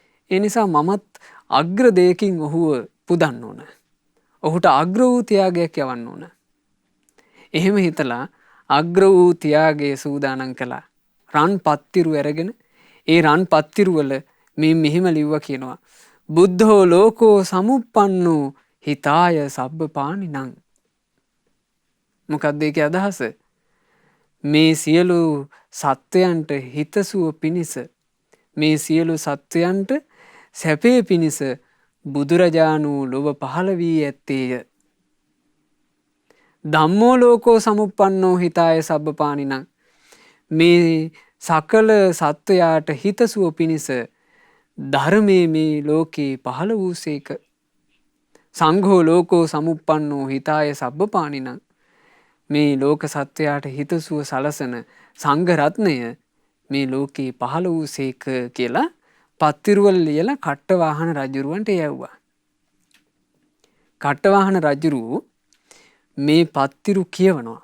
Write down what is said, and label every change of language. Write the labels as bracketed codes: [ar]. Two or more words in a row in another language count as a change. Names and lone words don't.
[si] ඒ නිසා මමත් අග්‍ර දෙයකින් ඔහුව පුදන්න ඕන. ඔහුට අග්‍ර වූ ත්‍යාගයක් යවන්න ඕන. එහෙම හිතලා අග්‍ර වූ ත්‍යාගයේ සූදානම් කළා. රන් පත්තිරු අරගෙන ඒ රන් පත්තිරු වල මේ මෙහෙම ලිව්වා කියනවා. [pi] බුද්ධෝ ලෝකෝ සමුප්පන්නෝ හිතාය සබ්බපානිනං. [si] මොකක්ද ඒකේ අදහස? මේ සියලු සත්වයන්ට හිතසුව පිණිස, මේ සියලු සත්වයන්ට සැපේ පිණිස බුදුරජාණෝ ලොව පහළ වී ඇත්තේය. [pi] ධම්මෝ ලෝකෝ සමුප්පන්නෝ හිතාය සබ්බපානිනං. [si] මේ සකල සත්වයාට හිතසුව පිණිස ධර්මයේ මේ ලෝකේ පහළ වූසේක. [pi] සංඝෝ ලෝකෝ සමුප්පන්නෝ හිතාය සබ්බපානිනං. [si] මේ ලෝක සත්වයාට හිතසුව සලසන සංඝ රත්නය මේ ලෝකේ පහළ වූසේක කියලා පත්තිරුවල් ලියලා කට්ටවාහන රජුරවන්ට යැව්වා. කට්ටවාහන රජුරු මේ පත්තිරු කියවනවා.